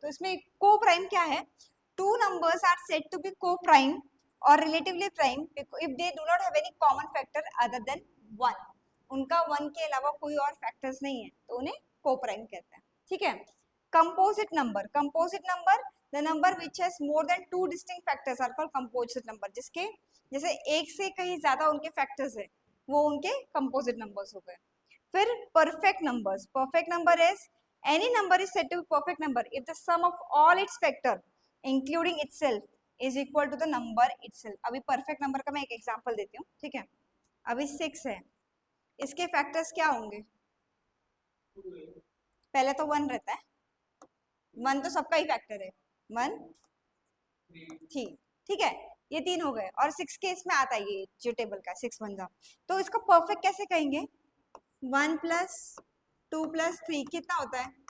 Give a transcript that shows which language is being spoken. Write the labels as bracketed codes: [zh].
[hi] तो इसमें को प्राइम क्या है, [en] two numbers are said to be को prime और relatively prime if they do not have any common factor other than 1, [hi] उनका 1 के अलावा कोई और फैक्टर्स नहीं है तो उन्हें को प्राइम कहते हैं, ठीक है। Composite number, composite number [en] the number which has more than 2 distinct factors are called composite number, [hi] जिसके जैसे एक से कहीं ज्यादा उनके फैक्टर्स है वो उनके कंपोजिट नंबर्स हो गए। फिर [en] Perfect numbers, perfect number is any number is said to be perfect number if the sum of all its factor including itself is equal to the number itself। [hi] अभी perfect number का मैं एक example देती हूँ, ठीक है। अभी 6 है, इसके फैक्टर्स क्या होंगे, पहले तो 1 रहता है, 1 तो सबका ही फैक्टर है, 1 3, ठीक है। ये 3 हो गए और 6 के इसमें आता है ये जो टेबल का 6 1 जा, तो इसको परफेक्ट कैसे कहेंगे, 1 प्लस 2 प्लस 3 कितना होता है